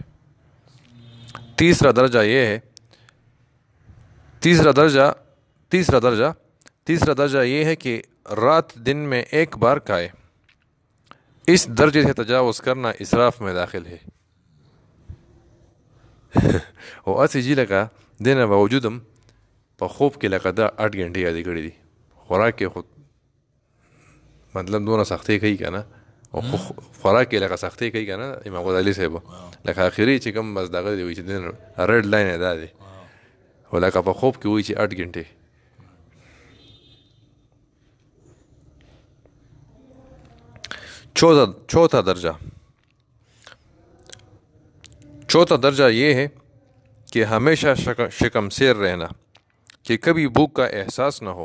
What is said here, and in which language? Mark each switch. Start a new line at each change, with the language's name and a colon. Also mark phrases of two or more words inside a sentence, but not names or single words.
Urdu: تیسرا درجہ یہ ہے کہ رات دن میں ایک بار کھائے۔ اس درجے سے تجاوز کرنا اسراف میں داخل ہے۔
Pashto: او اسی جی لکه دینه باوجودم په خوب کې لکه دا 8 غنټې یادې کړې دي، خوراک کې خود مطلب دونه سختۍ کوي که نه، او خوراک کې لکه سختۍ کوي که نه امام غزالي صاحب، لکه آخري چې کوم بس دغه دی وایي چې دین
English: red line
Pashto: یې دا دی، او لکه په خوب کې وایي چې 8 غنټې.
Urdu: چوتھا درجہ یہ ہے کہ ہمیشہ شکم سیر رہنا، کہ کبھی بھوک کا احساس نہ ہو۔